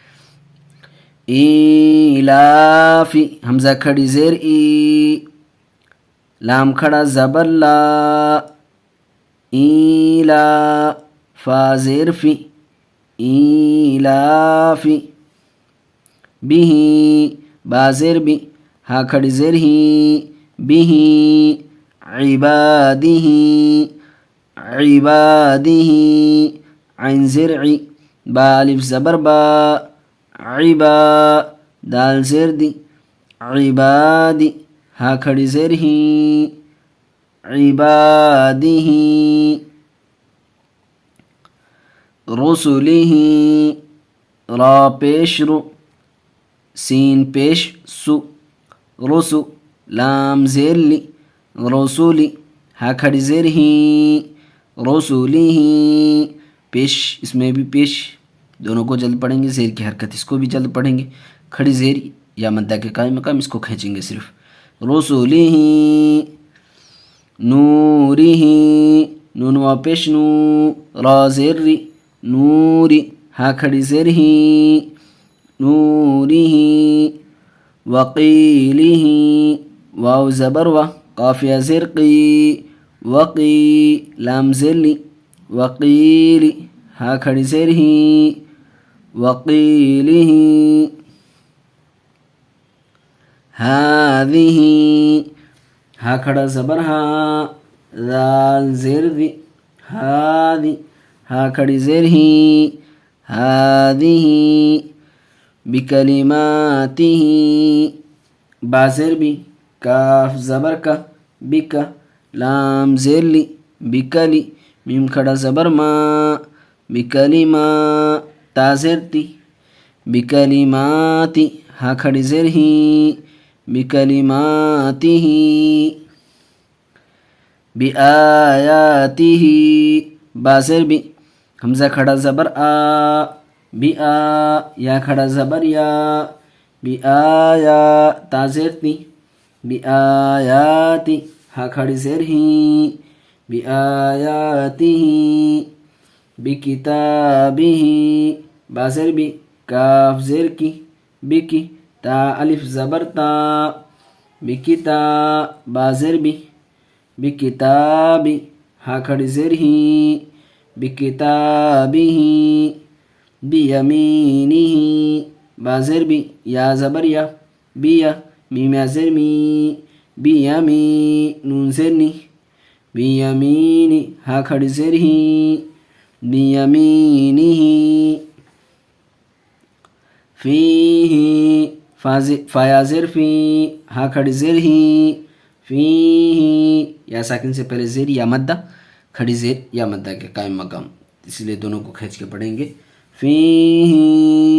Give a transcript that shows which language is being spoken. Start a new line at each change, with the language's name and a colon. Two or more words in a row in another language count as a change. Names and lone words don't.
Urdu: ایلافی، حمزہ کھڑی زیر ای، لام کھڑا زبر لا، ایلا، فا زیر فی، ایلافی، بھی، با زیر بی، ہا کھڑی زیر ہی، بھی، عبادہ، عبادہ، عین زیر عی، با الف زبر با، عبا، دال زیر دی، عبادی، ہا کھڑی زیر ہی، عبادہ، رسلہ، را پیش رو، سین پیش سو، رسو، لام زیر لی، رسولی، ہا کھڑی زیر ہی، رسولی، پیش، اس میں بھی پیش دونوں کو جلد پڑھیں گے، زیر کی حرکت اس کو بھی جلد پڑھیں گے۔ کھڑی زیر یا مدہ کے قائم مقام، اس کو کھینچیں گے صرف۔ رسولی، نوری، نون وا پیش نو، را زیر ری، نوری، ہا کھڑی زیر ہی، نوری، وقیلہ، واو زبر وا، قاف یا زیر قی، وقی، لام زیر لی، وقیلی، ہا کھڑی زیر ہی، وقیلہ، ہاذہ، ہا کھڑا زبر ہا، ذال زیر دی، ہادی، ہا کھڑی زیر ہی، ہادی، بکلماتہ، با زیر بی، کاف زبر کا، بکا، لام زیر لی، بکلی، میم کھڑا زبر ما، بکلما، تا زیر تی، بکلماتی، ہا کھڑی زیر ہی،
Arabic: بکلماتہ، بآیاتہ،
Urdu: با زیر بی، حمزہ کھڑا زبر آ، بی آ، یا کھڑا زبر یا، بی آیا، تا زیر تی، بی آیاتی، ہا کھڑی زیر ہی، بی آیاتہ، بکتابہ، با زیر بی، کاف زیر کی، بکی، تا الف زبر تا، بکتا، با زیر بی، بکتابی، ہا کھڑی زیر ہی، بکتابہ، بیمینہ، با زیر بی، یا زبر یا، بیا، میم یا زیر می، بیمی، نون زیر نی، بیمینی، ہا کھڑی زیر ہی، بیمینہ، فیہ، فا یا زیر فی، ہا کھڑی زیر ہی، فیہ، یا ساکن سے پہلے زیر یا مدہ، کھڑی زیر یا مدہ کے قائم مقام، اس لیے دونوں کو کھینچ کے پڑھیں گے، فیہ